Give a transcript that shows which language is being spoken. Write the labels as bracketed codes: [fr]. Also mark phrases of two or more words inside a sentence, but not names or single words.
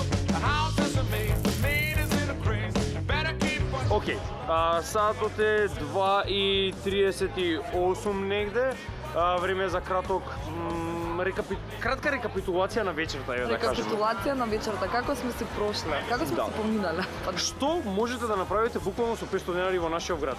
[en] The house is a maze, the maid is in a craze. Better keep watching. [mk] Океј, саатот е 2:38 негде. Време за кратка рекапитулација на вечерта, ја да кажеме. Рекапитулација на вечерта, како сме се прошле, како сме се поминале. Што можете да направите буквално со 500 денари во нашиот град?